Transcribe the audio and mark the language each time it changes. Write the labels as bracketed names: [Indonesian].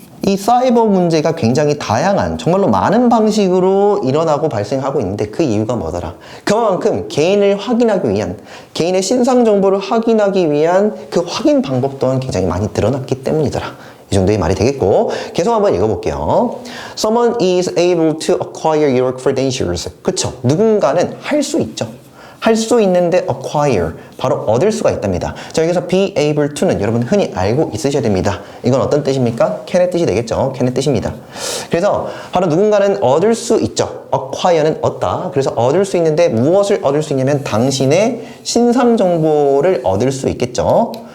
[Korean] 이 사이버 문제가 굉장히 다양한, 정말로 많은 방식으로 일어나고 발생하고 있는데 그 이유가 뭐더라? 그만큼 개인을 확인하기 위한, 개인의 신상 정보를 확인하기 위한 그 확인 방법 또한 굉장히 많이 늘어났기 때문이더라. 이 정도의 말이 되겠고, 계속 한번 읽어볼게요. [English] Someone is able to acquire your credentials. [Korean] 그쵸? 누군가는 할 수 있죠. 할 수 있는데 acquire, 바로 얻을 수가 있답니다. 자, 여기서 be able to는 여러분 흔히 알고 있으셔야 됩니다. 이건 어떤 뜻입니까? can의 뜻이 되겠죠. can의 뜻입니다. 그래서 바로 누군가는 얻을 수 있죠. acquire는 얻다. 그래서 얻을 수 있는데 무엇을 얻을 수 있냐면 당신의 신상 정보를 얻을 수 있겠죠.